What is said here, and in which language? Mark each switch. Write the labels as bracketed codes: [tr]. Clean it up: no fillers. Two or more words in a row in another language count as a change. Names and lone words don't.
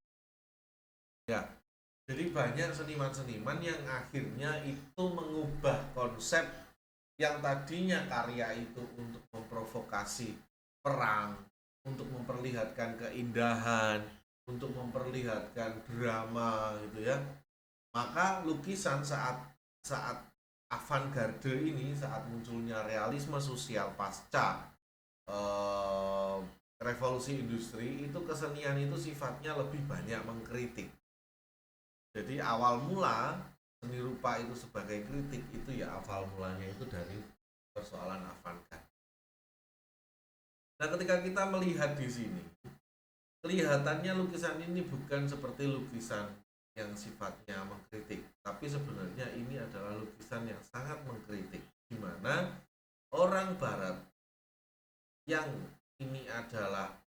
[id] Ya, jadi banyak seniman-seniman yang akhirnya itu mengubah konsep yang tadinya karya itu untuk memprovokasi perang, untuk memperlihatkan keindahan, untuk memperlihatkan drama gitu ya. Maka lukisan saat avant-garde ini, saat munculnya realisme sosial pasca revolusi industri, itu kesenian itu sifatnya lebih banyak mengkritik. Jadi awal mula seni rupa itu sebagai kritik itu ya awal mulanya itu dari persoalan avant-garde. Nah, ketika kita melihat di sini, kelihatannya lukisan ini bukan seperti lukisan yang sifatnya mengkritik, tapi sebenarnya ini adalah lukisan yang sangat mengkritik, di mana orang Barat yang ini adalah